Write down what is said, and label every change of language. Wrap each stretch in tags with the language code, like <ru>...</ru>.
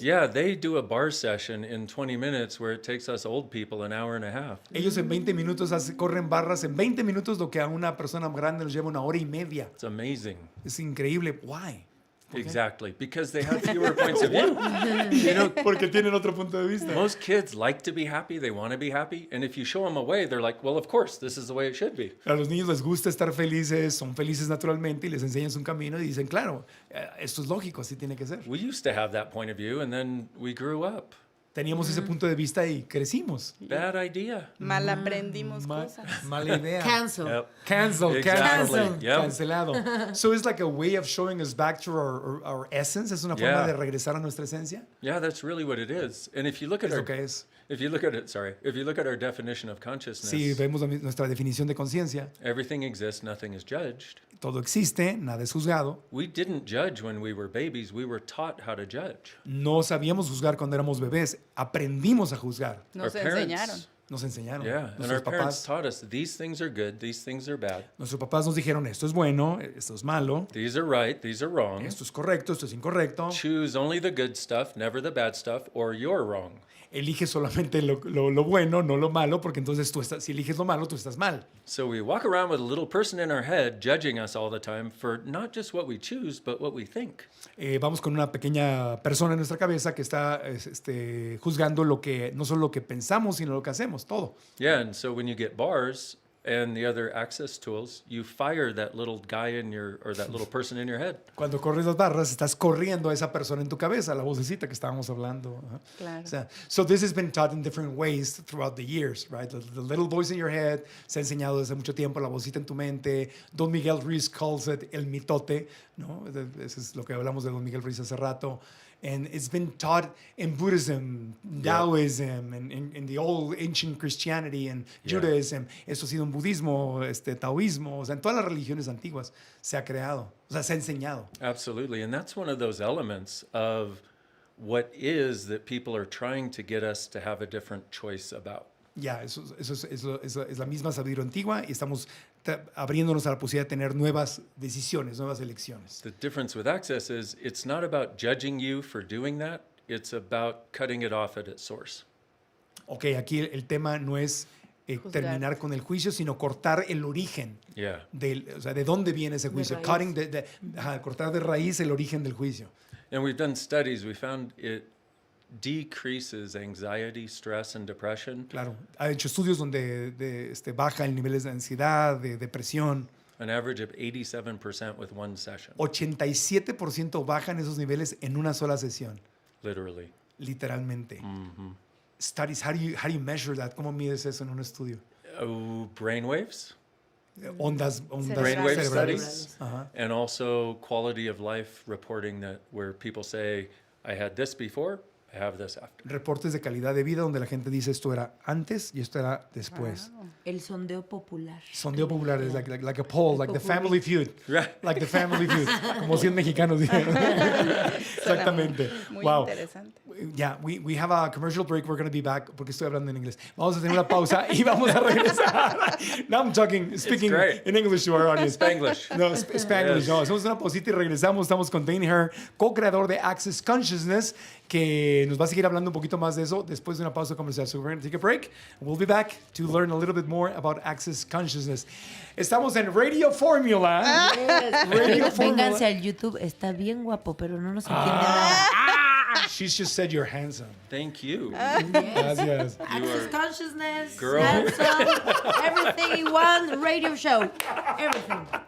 <en>Yeah, they do a bar session in 20 minutes where it takes us old people an hour and a half.</en> <es>Ellos en 20 minutos corren barras en 20 minutos, lo que a una persona grande nos lleva 1 hora y media.</es> <en>It's amazing.</en> <es>Es increíble.</es> <en>Why? Exactly, because they have fewer points of view. You know,</en> <es>porque tienen otro punto de vista.</es> <en>Most kids like to be happy, they want to be happy, and if you show them a way, they're like, well, of course, this is the way it should be.</en> <es>A los niños les gusta estar felices, son felices naturalmente y les enseñas un camino y dicen, claro, esto es lógico, así tiene que ser.</es> <en>We used to have that point of view, and then we grew up.</en> <es>Teníamos ese punto de vista y crecimos.</es> <en>Bad idea.</en> <es>Mal aprendimos cosas. Mala idea.</es> <en>Cancel. Yep. Cancel. Exactly. Yep.</en> <es>Cancelado.</es> <en>So it's like a way of showing us back to our essence.</en> <es>Es una forma de regresar a nuestra esencia.</es> <en>Yeah, that's really what it is. And if you look at if you look at our definition of consciousness,</en> <es>si vemos nuestra definición de conciencia,</es> <en>everything exists, nothing is judged.</en> <es>Todo existe, nada es juzgado.</es> <en>We didn't judge when we were babies. We were taught how to judge.</en> <es>No sabíamos juzgar cuando éramos bebés. Aprendimos a juzgar. Nos enseñaron. Nos enseñaron.</es> <en>Yeah, and</en> <es>Nuestros</es> <en>our parents</en> <es>papás,</es> <en>taught us these things are good, these things are bad,</en> <es>nuestros papás nos dijeron, esto es bueno, esto es malo,</es> <en>these are right, these are wrong.</en> <es>esto es correcto, esto es incorrecto.</es> <en>Choose only the good stuff, never the bad stuff, or you're wrong.</en> <es>Elige solamente lo bueno, no lo malo, porque entonces si eliges lo malo, tú estás mal.</es> <en>So we walk around with a little person in our head judging us all the time for not just what we choose, but what we think.</en> <es>Vamos con una pequeña persona en nuestra cabeza que está juzgando no solo lo que pensamos, sino lo que hacemos, todo.</es> <en>Yeah, and so when you get bars and the other access tools, you fire that little guy or that little person in your head.</en> <es>Cuando corres las barras, estás corriendo a esa persona en tu cabeza, la vocecita que estábamos hablando. Ajá. Claro. O sea,</es> <en>so this has been taught in different ways throughout the years, right? The little voice in your head</en> <es>se ha enseñado desde mucho tiempo, la vocecita en tu mente. Don Miguel Ruiz</es> <en>calls it</en> <es>el mitote, ¿no? Eso es lo que hablamos de Don Miguel Ruiz hace rato.</es> <en>And it's been taught in Buddhism, Taoism, and in the old ancient Christianity and Judaism.</en> <es>Esto ha sido en budismo, taoísmo, o sea, en todas las religiones antiguas se ha creado, o sea, se ha enseñado.</es> <en>Absolutely, and that's one of those elements of what is that people are trying to get us to have a different choice about.</en> <es>Ya, eso es la misma sabiduría antigua y estamos abriéndonos a la posibilidad de tener nuevas decisiones, nuevas elecciones.</es> <en>The difference with access is it's not about judging you for doing that, it's about cutting it off at its source.</en> <es>Ok, aquí el tema no es terminar con el juicio, sino cortar el origen.</es> <en>Yeah.</en> <es>O sea, de dónde viene ese juicio. raíz. Cortar de raíz el origen del juicio.</es> <en>And we've done studies, we found it decreases anxiety, stress, and depression.</en> <es>Claro, ha hecho estudios donde baja el nivel de ansiedad, de depresión.</es> <en>An average of 87% with one session,</en> <es>87% bajan esos niveles en una sola sesión,</es> <en>literally.</en> <es>literalmente.</es> <en>Studies, how do you measure that?</en> <es>¿Cómo mides eso en un estudio?</es> <en>Brainwaves,</en> <es>Ondas</es> <en>brainwave</en> <es>cerebrales.</es> <en>studies,</en> <es>Ajá.</es> <en>and also quality of life reporting that where people say, I had this before, I have this after.</en> <es>Reportes de calidad de vida donde la gente dice esto era antes y esto era después. El sondeo popular. Sondeo popular es</es> <en>like a poll, like the Family Feud. Right. Like the Family Feud.</en> <es>Como 100 mexicanos dijeron. Exactamente. Muy</es> <en>Wow.</en> <es>interesante.</es> <en>Yeah, we have a commercial break. We're going to be back</en> <es>porque estoy hablando en inglés. Vamos a tener una pausa y vamos a regresar.</es> <en>Now I'm speaking great. in English to our audience. Spanglish. No, Spanglish. Yes.</en> <es>No, hacemos una pausita y regresamos. Estamos con Dain Heer, co-creador de Access Consciousness, que nos va a seguir hablando un poquito más de eso después de una pausa comercial.</es> <en>So we're going to take a break. We'll be back to learn a little bit more about Access Consciousness.</en> <es>Estamos en Radio Formula. Radio Formula. Vénganse al YouTube, está bien guapo, pero no nos entiende nada.</es> <en>She's just said you're handsome. Thank you.</en> <es>Gracias.</es> <en>Access Consciousness, Girl. handsome, everything in one radio show. Everything.</en>